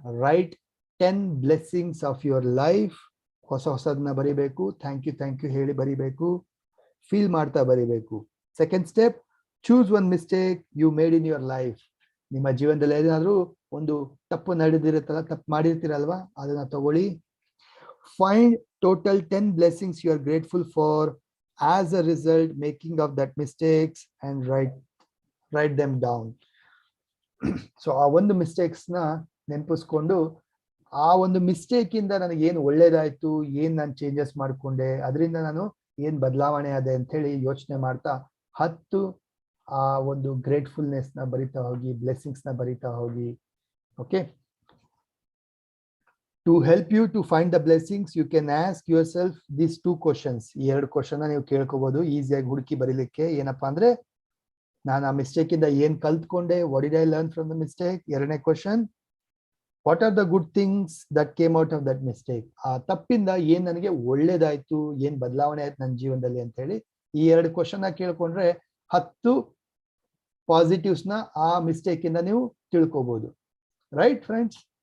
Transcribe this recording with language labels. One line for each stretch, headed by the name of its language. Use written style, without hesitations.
English: Right 10 blessings of your life.
Kannada: ಹೊಸದನ್ನ ಬರಿಬೇಕು, thank you ಹೇಳಿ ಬರಿಬೇಕು, ಫೀಲ್ ಮಾಡ್ತಾ ಬರಿಬೇಕು.
English: Second step, choose one mistake you made in your life.
Kannada: ನಿಮ್ಮ ಜೀವನದಲ್ಲಿ ಏನಾದ್ರೂ ಒಂದು ತಪ್ಪು ನಡೆದಿರುತ್ತಲ್ಲ, ತಪ್ಪು ಮಾಡಿರ್ತೀರಲ್ವಾ, ಅದನ್ನ ತಗೊಳ್ಳಿ.
English: Find total 10 blessings you are grateful for as a result making of that mistakes and write them down.
Kannada: So ಆ ಒಂದು ಮಿಸ್ಟೇಕ್ಸ್ ನ ನೆನಪಿಸ್ಕೊಂಡು ಆ ಒಂದು ಮಿಸ್ಟೇಕ್ ಇಂದ ನನಗೆ ಏನು ಒಳ್ಳೇದಾಯ್ತು, ಏನ್ ನಾನು ಚೇಂಜಸ್ ಮಾಡ್ಕೊಂಡೆ, ಅದರಿಂದ ನಾನು ಏನ್ ಬದಲಾವಣೆ ಆದೆ ಅಂತ ಹೇಳಿ ಯೋಚನೆ ಮಾಡ್ತಾ 10 ಆ ಒಂದು ಗ್ರೇಟ್ಫುಲ್ನೆಸ್ ನ ಬರಿತಾ ಹೋಗಿ, ಬ್ಲೆಸ್ಸಿಂಗ್ಸ್ ನ ಬರಿತಾ ಹೋಗಿ.
English: Okay, to help you to find the blessings, you can ask yourself these 2 questions.
Kannada: ಈ 2 ಕ್ವಶನ್ ನೀವು ಕೇಳ್ಕೋಬಹುದು ಈಸಿಯಾಗಿ ಹುಡುಕಿ ಬರೀಲಿಕ್ಕೆ. ಏನಪ್ಪಾ ಅಂದ್ರೆ, ನಾನು ಆ ಮಿಸ್ಟೇಕ್ ಇಂದ ಏನ್ ಕಲ್ತ್ಕೊಂಡೆ,
English: What did I learn from the mistake.
Kannada: ಎರಡನೇ question,
English: What are the good things that came out of that mistake.
Kannada: ಆ ತಪ್ಪಿಂದ ಏನ್ ನನಗೆ ಒಳ್ಳೇದಾಯ್ತು, ಏನ್ ಬದಲಾವಣೆ ಆಯ್ತು ನನ್ನ ಜೀವನದಲ್ಲಿ ಅಂತ ಹೇಳಿ ಈ 2 ಕ್ವಶನ್ ಕೇಳ್ಕೊಂಡ್ರೆ 10 ಪಾಸಿಟಿವ್ಸ್ ನ ಆ ಮಿಸ್ಟೇಕ್ ಇಂದ ನೀವು ತಿಳ್ಕೋಬಹುದು.
English: Right friends?